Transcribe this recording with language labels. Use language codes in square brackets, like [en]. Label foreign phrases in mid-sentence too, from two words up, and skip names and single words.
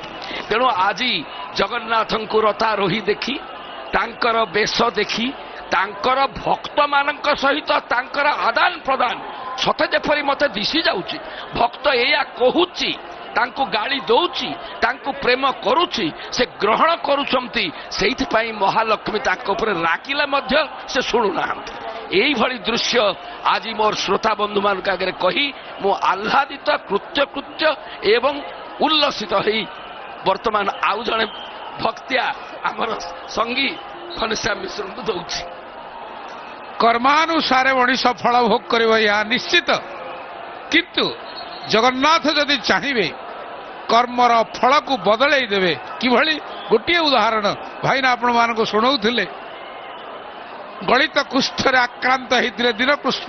[or] ତେଣୁ ଆଜି ଜଗନ୍ନାଥଙ୍କୁ ରତାରୋହୀ ଦେଖି ତାଙ୍କର ବେଶ ଦେଖି ତାଙ୍କର ଭକ୍ତମାନଙ୍କ ସହିତ ତାଙ୍କର ଆଦାନ ପ୍ରଦାନ ସତେ ଯେପରି ମୋତେ ଦିଶି ଯାଉଛି ଭକ୍ତ ଏଇଆ କହୁଛି ତାଙ୍କୁ ଗାଳି ଦଉଛି ତାଙ୍କୁ ପ୍ରେମ କରୁଛି ସେ ଗ୍ରହଣ କରୁଛନ୍ତି ସେଇଥିପାଇଁ ମହାଲକ୍ଷ୍ମୀ ତାଙ୍କ ଉପରେ ରାଗିଲେ ମଧ୍ୟ ସେ ଶୁଣୁନାହାନ୍ତି। ଏଇଭାବେ ଦୃଶ୍ୟ ଆଜି ମୋର ଶ୍ରୋତା ବନ୍ଧୁ ମାନ ଆଗେ କହି ମୁ ଆହ୍ଲାଦିତ କୃତକୃତ୍ୟ ଏବଂ ଉଲ୍ଲସିତ ହଇ ବର୍ତ୍ତମାନ ଆଉ ଜନେ ଭକ୍ତିଆ ଆମର ସଙ୍ଗୀ ଘନଶ୍ୟାମ ମିଶ୍ରଙ୍କୁ ଦଉଛି। କର୍ମାନୁସାରେ ମଣିଷ ଫଳ ଭୋଗ କରିବ ଏହା ନିଶ୍ଚିତ, କିନ୍ତୁ ଜଗନ୍ନାଥ ଯଦି ଚାହିଁବେ କର୍ମର ଫଳକୁ ବଦଳେଇ ଦେବେ। କିଭଳି? ଗୋଟିଏ ଉଦାହରଣ ଭାଇନା ଆପଣମାନଙ୍କୁ ଶୁଣଉଥିଲେ। ଗଳିତ କୁଷ୍ଠରେ ଆକ୍ରାନ୍ତ ହେଇଥିଲେ ଦୀନକୃଷ୍ଣ।